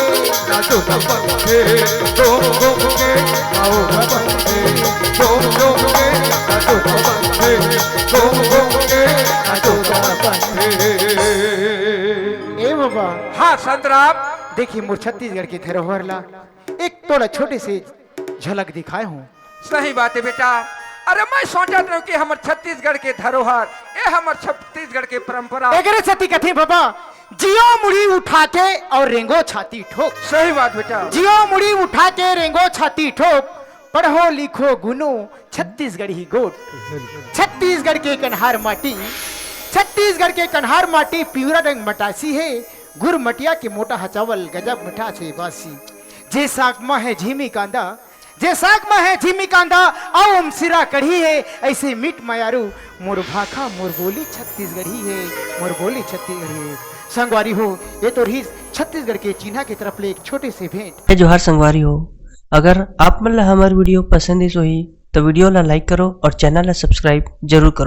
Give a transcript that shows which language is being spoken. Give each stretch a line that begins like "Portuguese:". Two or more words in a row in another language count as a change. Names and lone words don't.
Chhattisgarhi: नाचोगा पंथी झूम झूम के गाओगा पंथी झूम झूम के नाचोगा पंथी झूम झूम के नाचोगा पंथी। ए बाबा हाँ संतराम, देखिए मोर छत्तीसगढ़ के धरोहर ला एक थोड़ा छोटे से झलक दिखाए हूँ। सही बात है बेटा। अरे मैं सोचत रहूं कि हमर छत्तीसगढ़ के धरोहर, ये हमर छत्तीसगढ़ के परंपरा। एगरे सती कथी बाबा, जियो मुड़ी उठा के और रेंगो छाती ठोक। सही बात बेटा। जियो मुड़ी उठा के रेंगो छाती ठोक, पढ़ो लिखो गुनो छत्तीसगढ़ ही गोट। छत्तीसगढ़ के कन्हार माटी, छत्तीसगढ़ के कन्हार माटी पिवरा रंग मटासी है, गुर मटिया के मोटा हचावल गजब मिठा छे बासी। जे साग में है झीमी कांदा, जे साग में है झीमी कांदा आओ सिरा कढ़ी है, ऐसे मीट मयारू मोर भाखा मोर बोली छत्तीसगढ़ी है, मोर बोली छत्तीसगढ़ी है। संगवारी हो, ये तो रही छत्तीसगढ़ के चिन्हा की तरफ ले एक छोटे से भेंट। जोहार संगवारी हो, अगर आप मन ला हमार वीडियो पसंद है सोही तो वीडियो ला लाइक करो और चैनल ला सब्सक्राइब जरूर करो।